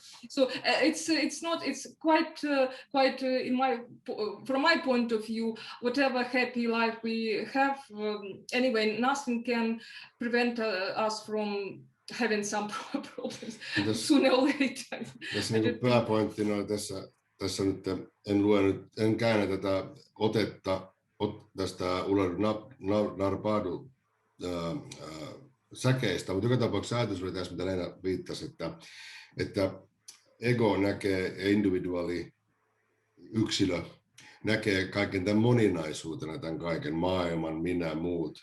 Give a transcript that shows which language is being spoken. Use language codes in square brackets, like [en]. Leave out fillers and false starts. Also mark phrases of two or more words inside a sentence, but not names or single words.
[en] So it's quite from my point of view, whatever happy life we have, anyway, nothing can prevent us from having some problems sooner or later. [fi] Tässä niin pääpointtina on tässä nyt, en käännä tätä otetta tästä Ular Narpadu säkeistä, mutta joka tapauksessa ajatus oli tässä, mitä Leena viittasi, että ego näkee individuaali, yksilö näkee kaiken tämän moninaisuutena, tämän kaiken maailman, minä, muut.